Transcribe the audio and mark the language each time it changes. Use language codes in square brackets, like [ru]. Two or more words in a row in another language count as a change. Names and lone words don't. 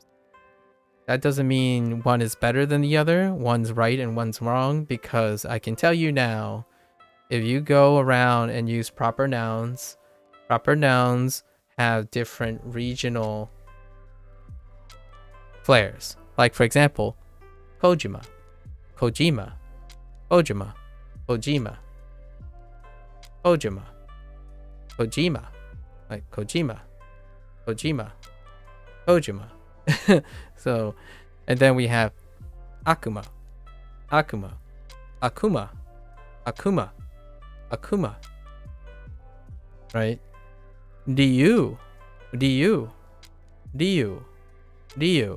[en] That doesn't mean one is better than the other, one's right and one's wrong, because I can tell you now, if you go around and use proper nouns have different regional flares. Like, for example, Kojima, Kojima, Kojima, Kojima, Kojima, Kojima, like Kojima, Kojima, Kojima. So, and then we have Akuma, Akuma, Akuma, Akuma, Akuma, right? Ryu, Ryu, Ryu, Ryu.